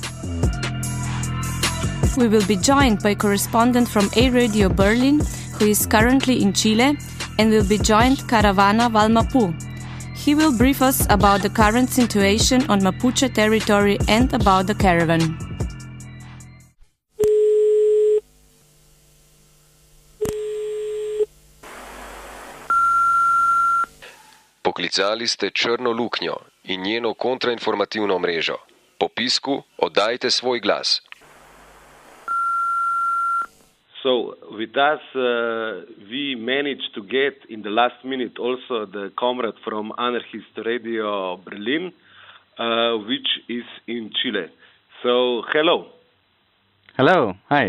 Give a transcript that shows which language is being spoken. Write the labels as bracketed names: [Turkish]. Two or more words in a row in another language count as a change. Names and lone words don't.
[English] We will be joined by correspondent from A Radio Berlin, who is currently in Chile, and will be joined Caravana Valmapu. He will brief us about the current situation on Mapuche territory and about the caravan. [Slovenian] Poklicali ste Črno luknjo in njeno kontrainformativno mrežo. Po pisku oddajte svoj glas. [English] So with us, we managed to get in the last minute also the comrade from Anarchist Radio Berlin, which is in Chile. So hello. Hello. Hi.